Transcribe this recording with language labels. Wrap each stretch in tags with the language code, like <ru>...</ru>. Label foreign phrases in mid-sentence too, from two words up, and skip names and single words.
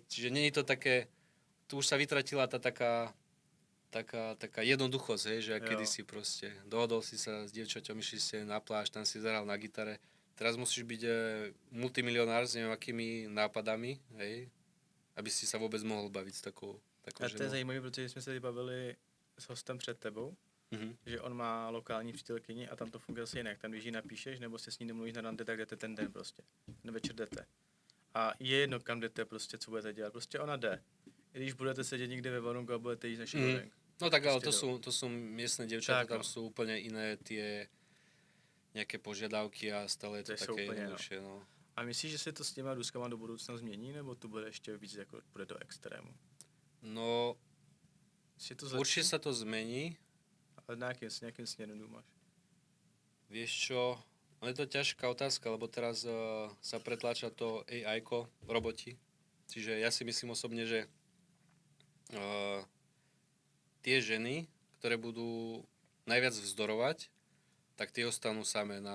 <sk>Čiže nie je to také, tu už sa vytratila tá taká jednoduchosť, hej, že</sk> <cs>Jo.</cs> <sk>kedysi proste dohodol si sa s dievčaťom, išli ste na pláž, tam si zahral na gitare. Teraz musíš byť multimilionár s neviem akými nápadami, hej, aby si sa vôbec mohol baviť s takou</sk> <cs>A to je</cs> <sk>ženou.</sk> <cs>zajímavé, protože jsme se tady bavili s hostem před tebou, Mhm. že on má lokální přítelkyni a tam to funguje asi jinak. Tam, když ji napíšeš, nebo se s ní domluvíš na rande, tak jdete ten den prostě. Ten večer jdete. A je jedno, kam jdete prostě, co budete dělat. Prostě ona jde. I když budete sedět někde ve Varungu a budete jíst na šílenk.</cs> <sk>No tak ale Proste to sú miestne dievčatá,</sk> <cs>Tak,</cs> <sk>tam</sk> <cs>no.</cs> <sk>sú úplne iné tie nejaké požiadavky a stále je to</sk> <cs>To jsou také úplně, no.</cs> <sk>jednoduchšie, no.</sk> <cs>A myslíš, že se to s těma Ruskama do budoucna změní, nebo to bude ještě víc jako bude do extrému?</cs> <sk>No,</sk> <cs>Myslíš, že to zlepší?</cs> <sk>určite sa to zmení.</sk> <cs>Ale nějakým směrem důmáš.</cs> <sk>Vieš čo, no je to ťažká otázka, lebo teraz sa pretláča to AI-ko, roboti. Čiže ja si myslím osobne, že tie ženy, ktoré budú najviac vzdorovať, tak tie ostanú samé na</sk>